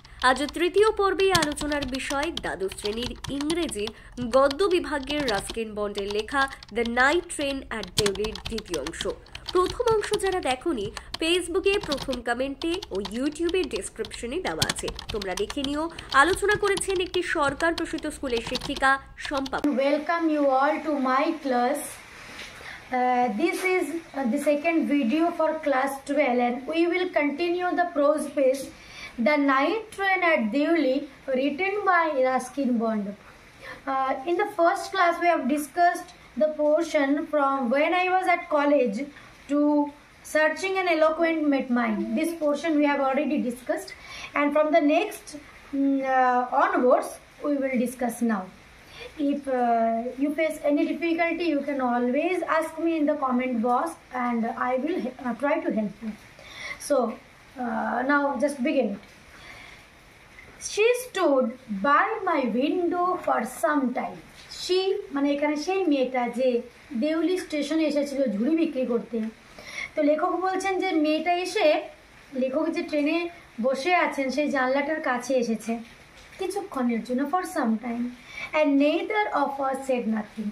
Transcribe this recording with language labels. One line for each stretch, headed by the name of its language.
Bangla: আজ তৃতীয় পর্বে আলোচনার বিষয় দ্বাদশ শ্রেণীর ইংরেজির গদ্য বিভাগের রাস্কিন বন্ডের লেখা দ্য নাইট ট্রেন অ্যাট দেউলির দ্বিতীয় অংশ। প্রথম অংশ যারা দেখোনি, ফেসবুকে প্রথম কমেন্টে ও ইউটিউবের ডেসক্রিপশনে দেওয়া আছে, তোমরা দেখে নিও। আলোচনা করেছেন একটি সরকার প্রসূত স্কুলের শিক্ষিকা Shampa.
English: Welcome you all to my class. This is the second video for class 12 and we will continue the prose piece The Night Train at Deuli, written by Ruskin Bond. In the first class we have discussed the portion from when I was at college to searching an eloquent mind. This portion we have already discussed, and from the next onwards we will discuss now. If you face any difficulty, you can always ask me in the comment box and I will try to help you. So now just begin. She stood by my window for some time.
Bangla: She মানে এখানে সেই মেয়েটা যে দেউলি স্টেশনে এসেছিল ঝুড়ি বিক্রি করতে। তো লেখক বলছেন যে মেয়েটা এসে, লেখক যে ট্রেনে বসে আছেন সেই জানলাটার কাছে এসেছে কিছুক্ষণের জন্য,
English: For some time, and neither of us said nothing.